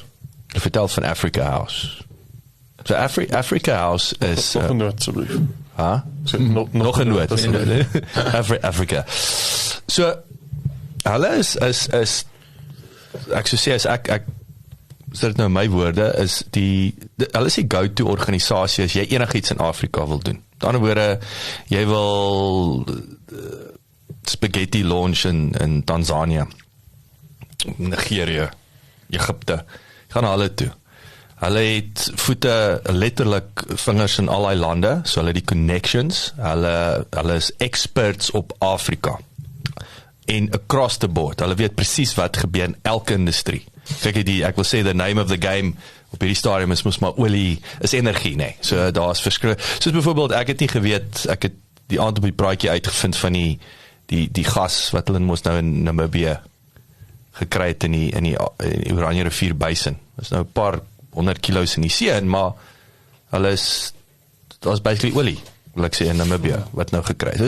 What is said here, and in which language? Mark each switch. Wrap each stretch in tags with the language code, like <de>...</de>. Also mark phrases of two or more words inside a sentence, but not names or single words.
<af>Ek vertel van Africa House. So Africa House is... Nog een noot, asseblief. Nog een noot. Africa. So, hulle is ek sou sê, ek sê dit nou my woorde, is hulle is die go-to organisasie as jy enigiets in Afrika wil doen. Met ander woorde, jy wil spaghetti launch in Tanzania, Nigeria, Egypte, gaan hulle toe. Hulle het voete, letterlik vingers in al die lande, so hulle die connections, hulle is experts op Afrika.</af> <en>En across the board,</en> <af>hulle weet presies wat gebeur in elke industrie. Kyk, ek wil sê,</af> <en>the name of the game</en> <af>op hierdie stadium is mos maar olie, is energie, nee. So daar is verskrik. Soos byvoorbeeld, ek het nie geweet, ek het die aand op die praatjie uitgevind van die gas wat hulle mos nou in Namibië gekry het in die Oranje rivier basin. Dit is nou 'n paar 100 kilo's in die see, maar hulle is, daar is basically olie, wil ek sê, in Namibië, wat nou gekry het.</af>